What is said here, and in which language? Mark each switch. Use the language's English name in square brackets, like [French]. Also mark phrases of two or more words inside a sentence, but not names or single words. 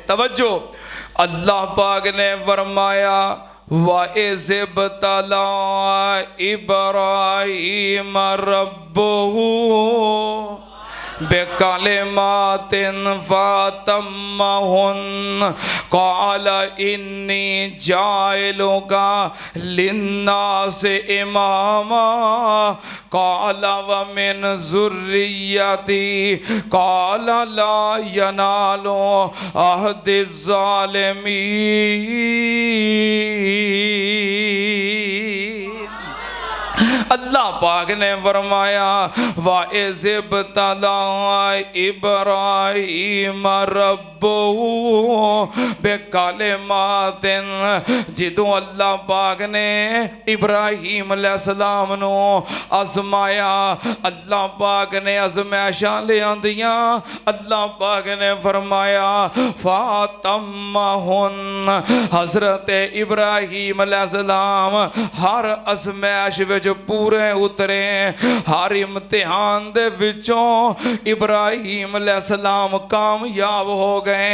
[Punjabi] توجہ، اللہ پاک نے فرمایا [Arabic] وإذ ابتلى إبراهيم ربه بكلمات فأتمهن قال إني جاعلك للناس إماما قال ومن ذريتي قال لا ينال عهدي الظالمين. [Punjabi] اللہ پاک نے فرمایا [Arabic] وإذ ابتلى إبراهيم ربه بكلمات, [Punjabi] جدوں اللہ پاک نے ابراہیم علیہ السلام نوں آزمایا، اللہ پاک نے آزمائشاں لیاندیاں، اللہ پاک نے فرمایا فأتمهن، حضرت ابراہیم علیہ السلام ہر آزمائش وچ پورے اترے، ہر امتحان دے وچوں ابراہیم علیہ السلام کامیاب ہو گئے.